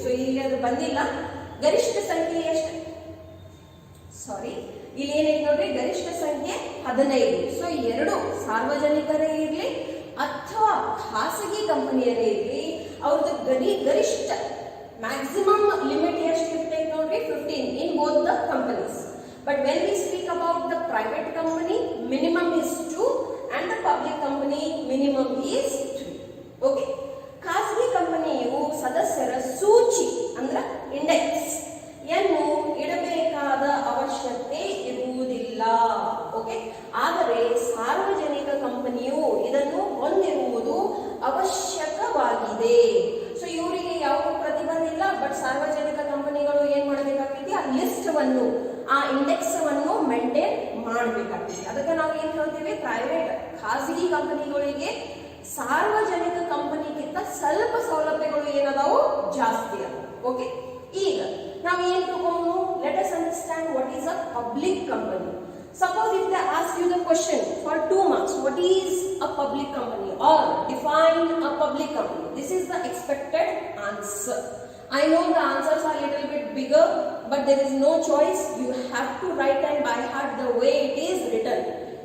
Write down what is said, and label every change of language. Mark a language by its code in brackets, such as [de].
[kn] So ಇಲ್ಲಿ ಅದು ಬಂದಿಲ್ಲ, ಗರಿಷ್ಠ ಸಂಖ್ಯೆ ಎಷ್ಟು, ಸಾರಿ ಇಲ್ಲಿ ಏನೈತಿ ನೋಡ್ರಿ, ಗರಿಷ್ಠ ಸಂಖ್ಯೆ 15. ಸೊ 2 ಸಾರ್ವಜನಿಕರೇ ಇರ್ಲಿ ಅಥವಾ ಖಾಸಗಿ ಕಂಪನಿಯರೇ ಇರ್ಲಿ, ಅವ್ರದ್ದು ಗರಿಷ್ಠ ಮ್ಯಾಕ್ಸಿಮಮ್ ಲಿಮಿಟ್ ಎಷ್ಟು ಇರ್ತೈತೆ ನೋಡ್ರಿ, 15 [en] in both the companies. But when we speak about the private company, minimum is 2 and the public company minimum is 3. [kn] ಖಾಸಗಿ ಕಂಪನಿಯು ಸದಸ್ಯರ ಸೂಚಿ ಅಂದ್ರೆ ಇಂಡೆಕ್ಸ್ ಯನ್ನು ಇಡಬೇಕಾದ ಅವಶ್ಯಕತೆ ಇರುವುದಿಲ್ಲ. ಆದರೆ ಸಾರ್ವಜನಿಕ ಕಂಪನಿಯು ಇದನ್ನು ಹೊಂದಿರುವುದು ಅವಶ್ಯಕವಾಗಿದೆ. ಸೊ ಇವರಿಗೆ ಯಾವ ಪ್ರತಿಬಂಧ ಇಲ್ಲ, ಬಟ್ ಸಾರ್ವಜನಿಕ ಕಂಪನಿಗಳು ಏನ್ ಮಾಡಬೇಕಾಗ್ತೈತಿ, ಆ ಲಿಸ್ಟ್ ವನ್ನು, ಆ ಇಂಡೆಕ್ಸ್ ವನ್ನು ಮೇಂಟೈನ್ ಮಾಡಬೇಕಾಗ್ತೈತಿ. ಅದಕ್ಕೆ ನಾವು ಏನ್ ಹೇಳ್ತೀವಿ, ಪ್ರೈವೇಟ್ ಖಾಸಗಿ ಕಂಪನಿಗಳಿಗೆ ಸಾರ್ವಜನಿಕ ಕಂಪನಿಗಿಂತ ಸ್ವಲ್ಪ ಸೌಲಭ್ಯಗಳು ಏನದಾವು ಜಾಸ್ತಿ ಅದಾವು. ಈಗ ನಾವು ಏನ್ ತಗೊಂಡು, [en] Let us understand what is a public company. Suppose if they ask you the question for 2 marks, what is a public company or define a public company? This is the expected answer. I know the answers are a little bit bigger, but there is no choice. You have to write and by heart the way it is written.